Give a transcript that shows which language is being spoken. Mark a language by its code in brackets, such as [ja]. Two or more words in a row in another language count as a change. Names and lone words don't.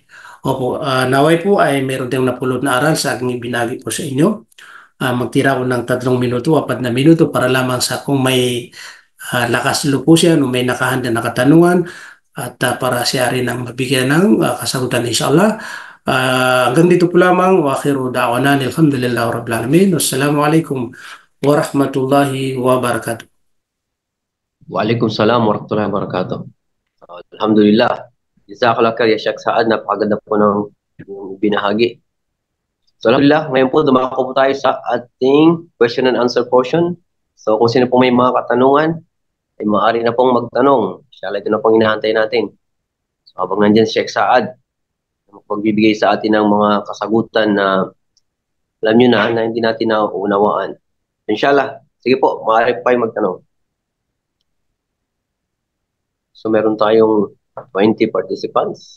[tl] Opo, naway po ay meron tayong napulot na aral sa aking ibinagi po sa inyo. Magtira ko ng 3 minuto, 4 na minuto para lamang sa kung may lakas loob po siya, no may nakahanda na katanungan at para siya rin ang mabigyan ng kasagutan inshallah. Hanggang dito po lamang. [ar] وآخر دعوانا الحمد لله رب العالمين السلام عليكم ورحمة الله وبركاته. وعليكم السلام ورحمة الله وبركاته. الحمد لله. جزاك الله خير يا شيخ سعد. [tl] Napakaganda po ng binahagi. So alhamdulillah, ngayon po dumako po tayo sa ating [en] question and answer portion. [tl] So kung sino po may mga katanungan, ay maaari na pong magtanong. Inshallah, ito na pong hinahantay natin. So habang nandyan si Sheikh Saad, magbibigay sa atin ng mga kasagutan na alam nyo na hindi natin nauunawaan. Inshallah, sige po, maaari pa kayo magtanong. So meron tayong 20 participants.